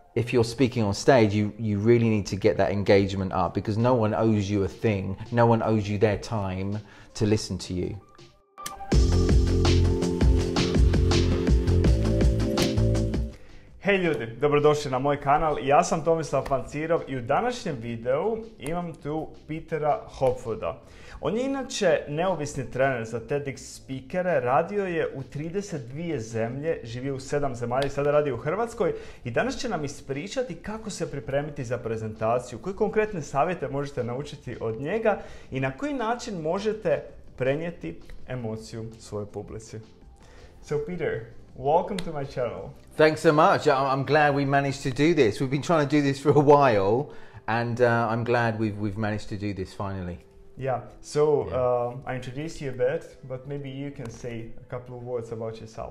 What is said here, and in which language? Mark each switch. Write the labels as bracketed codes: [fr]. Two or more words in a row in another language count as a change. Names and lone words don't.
[en] if you're speaking on stage, you really need to get that engagement up, because no one owes you a thing. No one owes you their time to listen to you. [hr] Hej ljudi, dobrodošli na moj kanal. Ja sam Tomislav Pancirov i u današnjem videu imam tu Petera Hopwooda. On je inače neovisni trener za TEDx speakere, radio je u 32 zemlje, živio u 7 zemalja i sada radi u Hrvatskoj i danas će nam ispričati kako se pripremiti za prezentaciju, koje konkretne savjete možete naučiti od njega i na koji način možete prenijeti emociju svojoj publici. [en] So Peter, welcome to my channel. Thanks so much. I'm glad we managed to do this. We've been trying to do this for a while, and I'm glad we've managed to do this finally. Yeah, so I introduced you a bit, but maybe you can say a couple of words about yourself.